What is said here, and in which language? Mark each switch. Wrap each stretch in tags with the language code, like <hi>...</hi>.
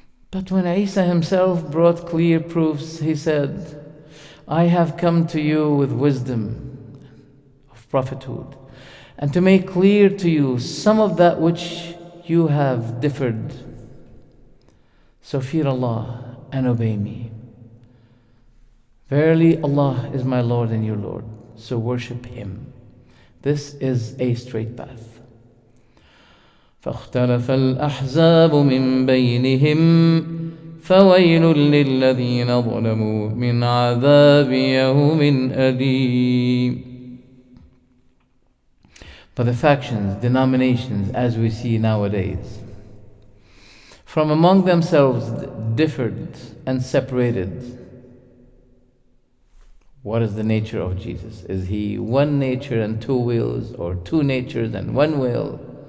<en>But when Isa himself brought clear proofs, he said, I have come to you with wisdom of prophethood, and to make clear to you some of that which you have differed. So fear Allah and obey me. Verily Allah is my Lord and your Lord, so worship Him. This is a straight path.</en> <ar>فاختلف الأحزاب من بينهم فويل للذين ظلموا من عذاب يوم أليم.</ar> <en>But the factions, denominations, as we see nowadays, from among themselves differed and separated. What is the nature of Jesus? Is He one nature and two wills, or two natures and one will?</en>